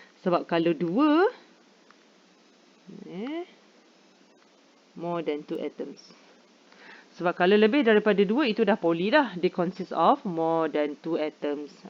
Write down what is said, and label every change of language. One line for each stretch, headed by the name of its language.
Malay: Sebab kalau 2,
English: more than 2 atoms.
Malay: Sebab kalau lebih daripada 2, itu dah poly dah.
English: They consist of more than 2 atoms.